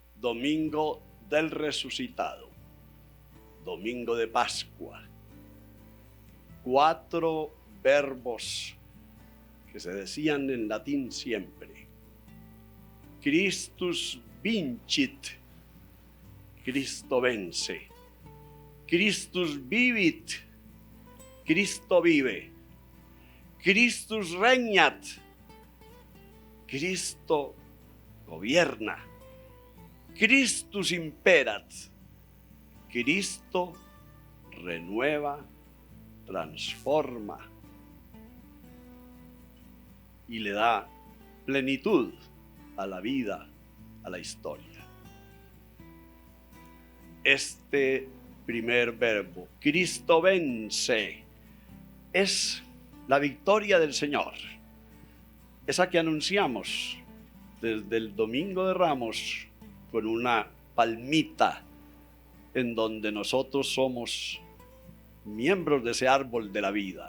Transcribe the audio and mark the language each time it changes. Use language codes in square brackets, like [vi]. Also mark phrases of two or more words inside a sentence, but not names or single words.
[es] Domingo del Resucitado, Domingo de Pascua. 4 verbos que se decían en latín siempre. [la] Christus vincit, [es] Cristo vence. [la] Christus vivit, [es] Cristo vive. [la] Christus regnat, [es] Cristo gobierna. [la] Christus imperat, [es] Cristo renueva, transforma y le da plenitud a la vida, a la historia. Este primer verbo, Cristo vence, es la victoria del Señor, esa que anunciamos desde el Domingo de Ramos con una palmita en donde nosotros somos miembros de ese árbol de la vida.